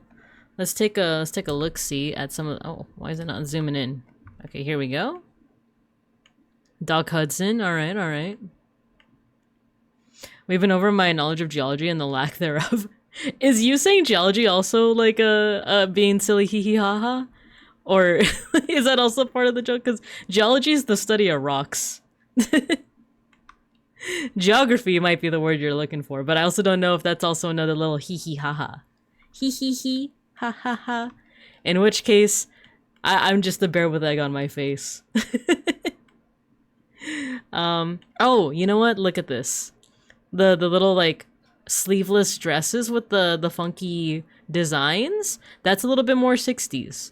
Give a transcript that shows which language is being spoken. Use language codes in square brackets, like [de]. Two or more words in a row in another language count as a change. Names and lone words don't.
[en] Let's take a look-see at some of... Oh, why is it not zooming in? Okay, here we go. Doc Hudson. Alright, alright. We've been over my knowledge of geology and the lack thereof. Is you saying geology also like being silly hee hee ha ha? Or is that also part of the joke? Because geology is the study of rocks. Geography might be the word you're looking for, but I also don't know if that's also another little hee hee ha ha. Hee hee hee. Ha ha ha. In which case, I'm just the bear with egg on my face. Oh, you know what? Look at this. The little, like, sleeveless dresses with the funky designs. That's a little bit more 60s.